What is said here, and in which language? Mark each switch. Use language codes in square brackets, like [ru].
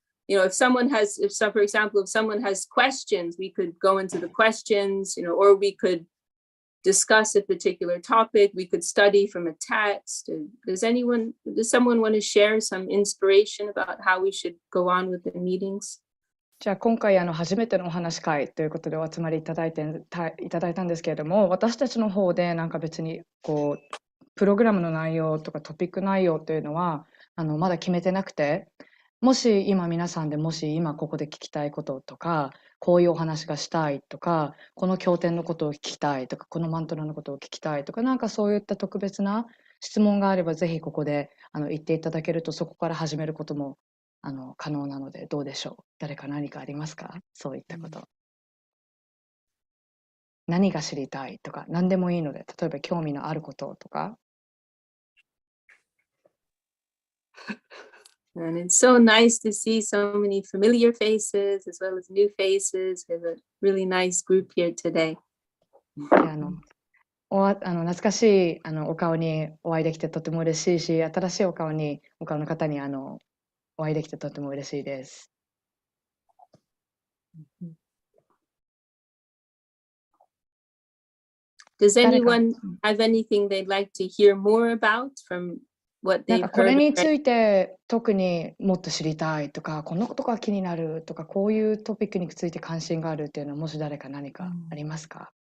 [en] If someone has questions, we could go into the questions, or we could discuss a particular topic. We could study from a text. Does someone want to share some inspiration about how we should go on with the meetings? [ja] じゃあ今回初めてのお話会ということでお集まりいただいたんですけれども、私たちの方でなんか別にこうプログラムの内容とかトピック内容というのはまだ決めてなくて、もし今皆さんでもし今ここで聞きたいこととか、こういうお話がしたいとか、この経典のことを聞きたいとか、このマントラのことを聞きたいとか、なんかそういった特別な質問があればぜひここで言っていただけると、そこから始めることも可能なのでどうでしょう。誰か何かありますか？そういったこと。何が知りたいとか、何でもいいので、例えば興味のあることとか。 [en] And it's so nice to see so many familiar faces as well as new faces. We have a really nice group here today. [ja] 懐かしいお顔にお会いできてとても嬉しいし、新しいお顔の方にお会いできてとても嬉しいです。 [en] Does anyone have anything they'd like to hear more about from what [ja] なん [en] they've [ja] かこれ [en] heard? [ja] について特にもっと知りたいとか、このことが気になるとか、こういうトピックについて関心があるっていうのは、もし誰か何かありますか？